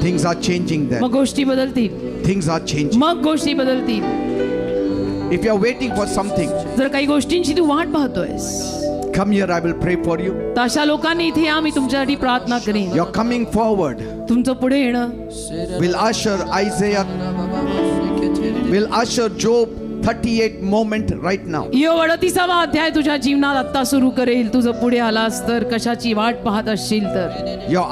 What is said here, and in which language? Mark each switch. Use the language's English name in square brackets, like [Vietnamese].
[English] Things are changing then. [Marathi] मग गोष्टी बदलतील. [English] Things are changing. [Marathi] मग गोष्टी बदलतील. [English] If you are waiting for something, [Marathi] जर काही गोष्टींची तू वाट पाहतोयस, [English] come here, I will pray for you. [Marathi] तर अशा लोकांनी इथे या, मी तुमच्यासाठी प्रार्थना करीन. [English] You're coming forward. [Marathi] तुमचं पुढे येणं [English] Will usher Isaiah, will usher Job 38 moment right now. [Marathi] यो 38वा अध्याय तुझ्या जीवनात आता सुरू करेल. तुझं पुढे आलास तर कशाची वाट पाहत असशील तर